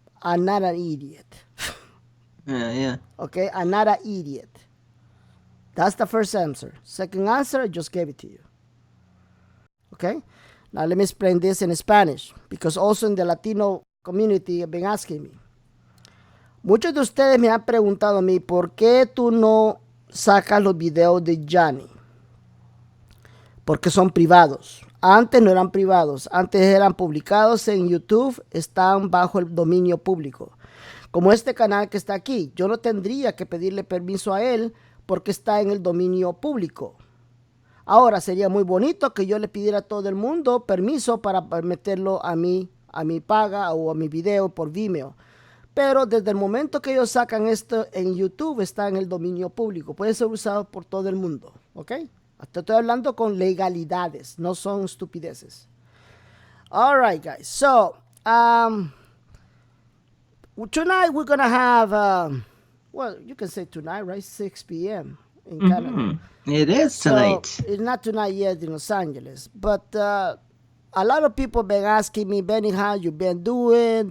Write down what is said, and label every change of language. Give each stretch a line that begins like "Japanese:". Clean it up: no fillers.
English: I'm not an idiot. Yeah. Okay? I'm not an idiot. That's the first answer. Second answer, I just gave it to you. Okay? Now let me explain this in Spanish, because also in the Latino community have been asking me.
Spanish: Muchos de ustedes me han preguntado a mí, ¿por qué tú no sacas los videos de Johnny? Porque son privados. Antes no eran privados, antes eran publicados en YouTube, están bajo el dominio público. Como este canal que está aquí, yo no tendría que pedirle permiso a él porque está en el dominio público. Ahora sería muy bonito que yo le pidiera a todo el mundo permiso para meterlo a mi paga o a mi video por Vimeo. Pero desde el momento que ellos sacan esto en YouTube, está en el dominio público. Puede ser usado por todo el mundo. ¿Ok? Hasta estoy hablando con legalidades, no son estupideces.
English: All right, guys. So, tonight we're going to have, well, you can say tonight, right? 6 p.m. in Canada. It is tonight. So, it's not tonight yet in Los Angeles. But a lot of people been asking me, Benny, how you been doing?